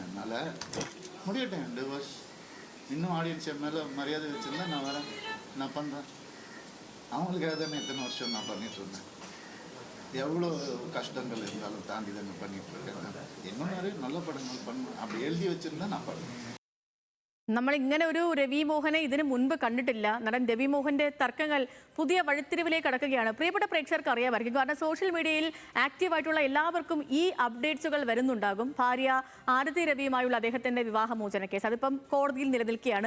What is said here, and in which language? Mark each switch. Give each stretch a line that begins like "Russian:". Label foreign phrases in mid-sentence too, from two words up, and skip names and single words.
Tamil: என்னால் முடியட்டேன் 2 வருஷம் இன்னும் ஆடியன்ஸ் என் மேலே மரியாதை வச்சுருந்தா நான் வரேன், நான் பண்ணுறேன். அவங்களுக்காக தானே இத்தனை வருஷம் நான் பண்ணிட்டு இருந்தேன். எவ்வளோ கஷ்டங்கள் இருந்தாலும் தாண்டி தானே பண்ணிட்டு இருக்கேன். இன்னும் நிறைய நல்ல படங்கள் பண்ணுவேன். அப்படி எழுதி வச்சுருந்தா நான் பண்ணுவேன்.
Malayalam: നമ്മൾ ഇങ്ങനെ ഒരു രവി മോഹനെ ഇതിനു മുൻപ് കണ്ടിട്ടില്ല. നടൻ രവി മോഹന്റെ തർക്കങ്ങൾ പുതിയ വഴിത്തിരിവിലേക്ക് കടക്കുകയാണ്. പ്രിയപ്പെട്ട പ്രേക്ഷകർക്ക് അറിയാമായിരിക്കും, കാരണം സോഷ്യൽ മീഡിയയിൽ ആക്റ്റീവായിട്ടുള്ള എല്ലാവർക്കും ഈ അപ്ഡേറ്റ്സുകൾ വരുന്നുണ്ടാകും. ഭാര്യ ആരതി രവിയുമായുള്ള അദ്ദേഹത്തിന്റെ വിവാഹമോചന കേസ് അതിപ്പം കോടതിയിൽ നിലനിൽക്കുകയാണ്.